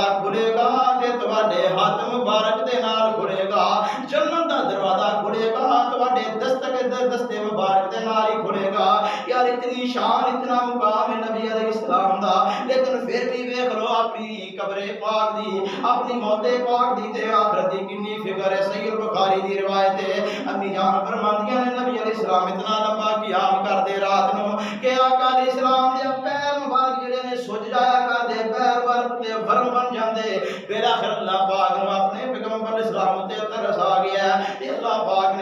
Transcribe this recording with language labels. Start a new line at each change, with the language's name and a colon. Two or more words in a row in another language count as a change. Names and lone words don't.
Punjabi: کھلے گا تے تواڈے ہاتھ مبارک دے نال کھلے گا جنت دا دروازہ کھلے گا تواڈے دستے مبارک دے نال ہی کھلے گا یار اتنی شان اتنا مقام ہے نبی علیہ السلام دا لیکن پھر بھی ویکھ لو اپنی قبر پاک دی اپنی موت پاک دی تے آخرت دی کتنی فکر ہے صحیح البخاری دی روایت ہے امی جان فرماندیاں نے نبی علیہ السلام اتنا لمبا قیام کردے رات نو کہ آقا علیہ السلام دے پیر مبارک جڑے نے سج جایا کردے پیر ورک تے ورم بن جاندے پھر آخر اللہ پاک نو اپنے پیغمبر علیہ السلام تے ترس آ گیا تے اللہ پاک